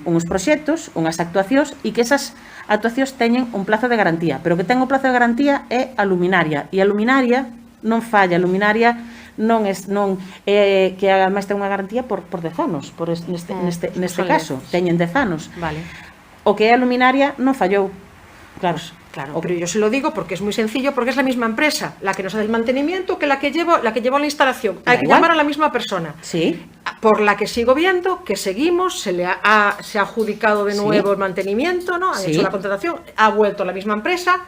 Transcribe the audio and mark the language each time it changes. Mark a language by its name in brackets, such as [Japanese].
[Galician] proxectos, unhas actuacións e que esas actuacións teñen un plazo de garantía, pero que ten o plazo de garantía é a luminaria e a luminaria non falla, a luminaria que ademais ten unha garantía por 10 anos, neste caso, teñen 10 anos. Vale. O que é a luminaria non fallou. Claro, [Spanish] Claro, pero yo se lo digo porque es muy sencillo, porque es la misma empresa la que nos hace el mantenimiento que la que llevó la instalación. Hay que llamar a la misma persona. Sí. Por la que sigo viendo que seguimos, se ha adjudicado de nuevo el mantenimiento, ¿no? Han Sí. hecho la contratación, ha vuelto la misma empresa,